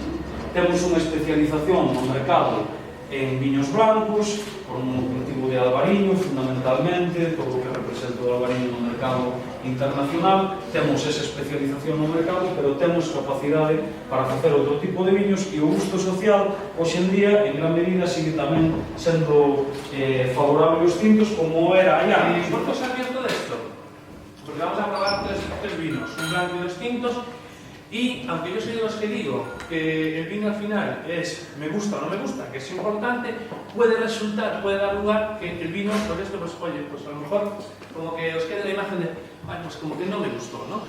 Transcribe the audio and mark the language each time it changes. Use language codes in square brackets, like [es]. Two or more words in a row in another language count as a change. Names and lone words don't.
[gl] Temos unha especialización no mercado en viños blancos, por un cultivo de albariño, fundamentalmente, todo o que representa o albariño no mercado internacional. Temos esa especialización no mercado, pero temos capacidade para facer outro tipo de viños, e o gusto social, hoxe en día, en gran medida, sigue tamén sendo favorable aos tintos, como era hai anos. [es] ¿Por qué os sabías todo esto? Porque vamos a probar tres vinos, un blanco y dos tintos. Y aunque yo soy de los que digo que el vino al final es me gusta o no me gusta, que es importante, puede dar lugar que el vino, por esto, pues oye, pues a lo mejor como que os quede la imagen de, bueno, pues como que no me gustó, ¿no?